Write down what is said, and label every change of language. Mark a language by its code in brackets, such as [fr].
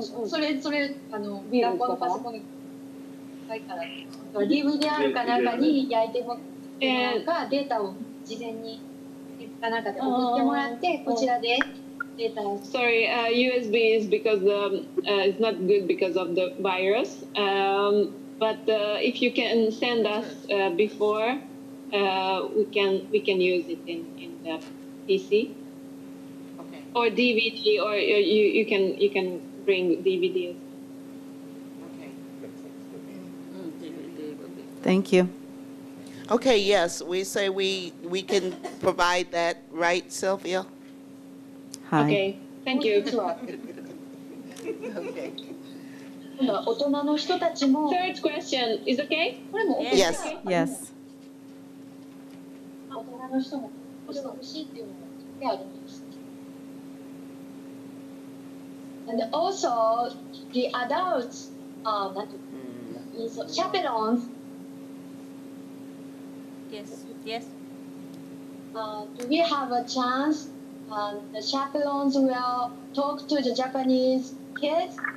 [ja] それ学校のパソコンにないから。 DVD あるかなんかに焼いてもらうかデータを事前にかなんかで送ってもらってこちらでデータを。 [en] Sorry, USB is because it's not good because of the virus. But if you can send us before, we can use it in the PC. Okay. Or DVD, or you can bring DVD. Okay. Thank you. Okay, yes, we say we can provide that, right, Sylvia? Hi. Okay, thank you. Okay. [ja] 今度は大人の人たちも [en] Third question is okay? [ja] これも [en] Yes. Yes. [ja] 大人の人もこれが欲しいっていうのがあるんです。 [en] And also the adults, chaperones, Yes. do we have a chance? The chaperones will talk to the Japanese kids